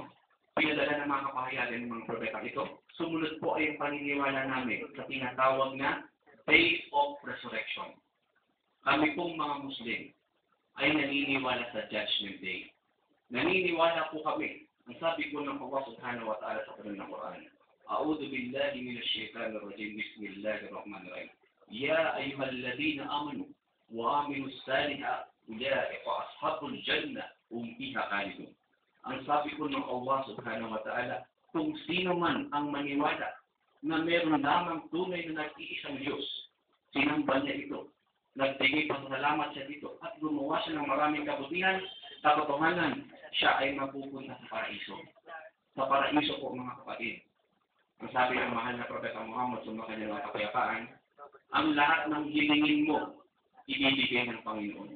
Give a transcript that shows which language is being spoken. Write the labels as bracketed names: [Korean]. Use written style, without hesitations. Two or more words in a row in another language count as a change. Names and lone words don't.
[Filipino] Pinadala ng mga kapahayagan ng mga propeta ito. Sumunod po ay yung paniniwala namin sa tinatawag na [English] faith of resurrection. [Filipino] Kami pong mga Muslim ay naniniwala sa [English] Judgment Day. [Filipino] Naniniwala po kami. Ang sabi po ng Allah [Arabic] سبحانه وتعالى [Filipino] sa Quran, [Arabic] أعوذ بالله من الشيطان الرجيم. بسم الله الرحمن الرحيم يا أيها الذين آمنوا وعملوا الصالحات أولئك أصحاب الجنة هم فيها خالدون. [Filipino] Ang sabi po ng Allah [Arabic] سبحانه وتعالى, [Filipino] kung sino man ang maniwala na meron lamang tunay na nag-iisang Diyos, sinamba niya ito, nagbigay pasalamat siya dito, at gumawa siya ng maraming kabutihan, katotohanan, siya ay mapupunta sa paraiso. Sa paraiso po mga kapatid. Ang sabi ng mahal na Propeta Muhammad sa mga kanyang kapayapaan, ang lahat ng hilingin mo, ibibigay ng Panginoon.